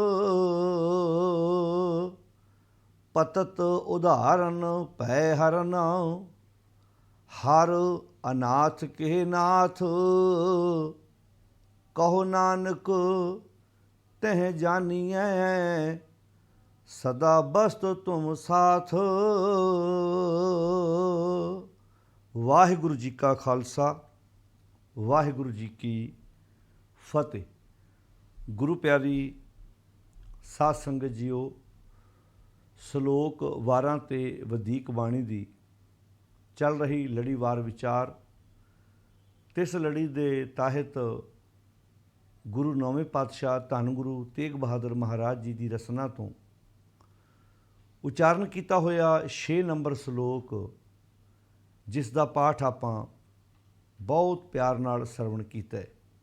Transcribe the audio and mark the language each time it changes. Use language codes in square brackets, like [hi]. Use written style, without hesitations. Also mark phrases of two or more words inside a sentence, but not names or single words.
[hi] पतत उदाहरण भय हरन, हर अनाथ के नाथ। कहो नानक तह जानिए, सदा बस्त तुम साथ। वाहिगुरु जी का खालसा, वाहिगुरु जी की फतेह। [pa] ਗੁਰੂ ਪਿਆਰੀ ਸਾਧ ਸੰਗਤ ਜੀਓ, ਸ਼ਲੋਕ ਵਾਰਾਂ ਤੇ ਵਧੀਕ ਬਾਣੀ ਦੀ ਚੱਲ ਰਹੀ ਲੜੀਵਾਰ ਵਿਚਾਰ ਤੇ ਇਸ ਲੜੀ ਦੇ ਤਹਿਤ ਗੁਰੂ ਨੌਵੇਂ ਪਾਤਸ਼ਾਹ ਧੰਨ ਗੁਰੂ ਤੇਗ ਬਹਾਦਰ ਮਹਾਰਾਜ ਜੀ ਦੀ ਰਸਨਾ ਤੋਂ ਉਚਾਰਨ ਕੀਤਾ ਹੋਇਆ 6 ਨੰਬਰ ਸ਼ਲੋਕ, ਜਿਸ ਦਾ ਪਾਠ ਆਪਾਂ ਬਹੁਤ ਪਿਆਰ ਨਾਲ ਸਰਵਣ ਕੀਤਾ ਹੈ।